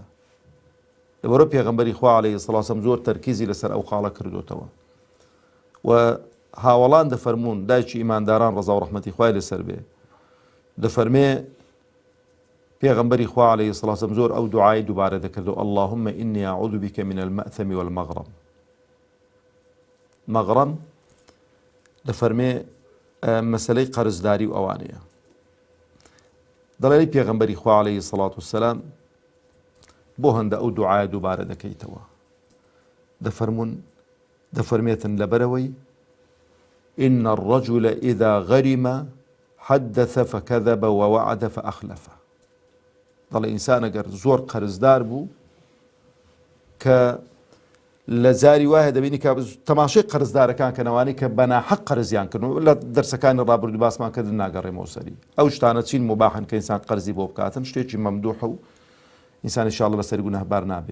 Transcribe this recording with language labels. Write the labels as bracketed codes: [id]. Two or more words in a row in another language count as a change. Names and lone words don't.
[ckb] لەبەرەوەی پێغەمبەری خوا [ar] عەلەیهی سەڵات وسەلام [ckb] زۆر تەرکیزی لەسەر ئەو خاڵە کردوتەوە. و هاوڵان دەفەرمونون دایکی ئیمانداران ڕەزا و ڕەحمەتی خوای لەسەر بێ دەفەرمێ پێغەمبەری خوا [ar] عەلەیهی سڵات وسەلام [ckb] زۆر ئەو دوعای دووبارە دەکردەوە [ar] اللهم إني أعوذ بك من المأثم والمغرم. [ckb] مەغرەم دەفەرمێ مەسەلەی قەرزداری و ئەوانەیە دەڵێ پێغەمبەری خوا [ar] عەلەیهی سڵات وسەلام [ckb] بۆ هەندە ئەو دوعایە دووبارە دەکەیتەوە دەفەرمێتن لەبەرەوەی [ar] إن الرجل إذا غرم حدث فكذب ووعد فأخلف. [ckb] دەڵێ ئینسان ئەگەر زۆر قەرزدار بوو کە لە زاری وایە دەبینی کە تەماشای قەرزدارەکان کەنەوانی کە بەناحەق قەرزیان کردن لە دەرسەکانی ڕابردوو باسمان کردن ناگەڕێمەوە سەری ئەو شتانە چین مباحن کە ئینسان قەرزی بۆ بکاتن شتێکی مەمدوحە و ئینسان ئینشاءڵڵا بەسەری گوناهبار نابێ.